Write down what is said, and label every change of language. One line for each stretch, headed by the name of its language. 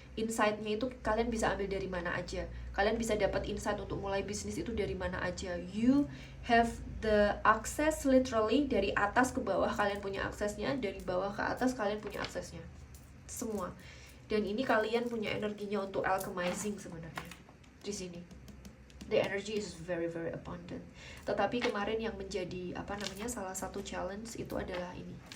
Indonesian: Insight-nya itu kalian bisa ambil dari mana aja. Kalian bisa dapat insight untuk mulai bisnis itu dari mana aja.
English: You have the access literally
Indonesian: dari atas ke bawah, kalian punya aksesnya, dari bawah ke atas kalian punya aksesnya. Semua. Dan ini kalian punya energinya untuk alchemizing sebenarnya di sini.
English: The energy is very very abundant.
Indonesian: Tetapi kemarin yang menjadi salah satu challenge itu adalah ini.